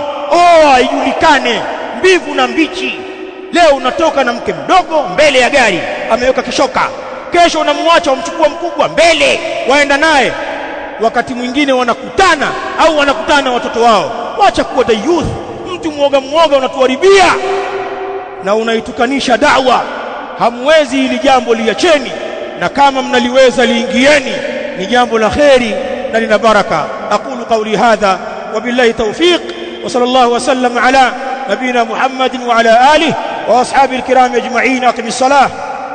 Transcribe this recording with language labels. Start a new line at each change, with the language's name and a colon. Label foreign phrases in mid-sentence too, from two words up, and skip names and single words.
Swahili: Oa ijulikane mbivu na mbichi. Leo unatoka na mke mdogo mbele ya gari ameweka kishoka, kesho unamwacha umchukua mkubwa mbele waenda naye, wakati mwingine wanakutana au wanakutana watoto wao. Wacha kuwa
English: the youth,
Swahili: mtu muoga unatuharibia na unaitukanisha da'wa. Hamwezi hili jambo, liacheni, na kama mnaliweza liingieni, ni jambo la kheri na lina baraka.
Arabic: أقول قولي هذا وبالله التوفيق وصلى الله وسلم على نبينا محمد وعلى آله وأصحابه الكرام أجمعين. أقم الصلاة.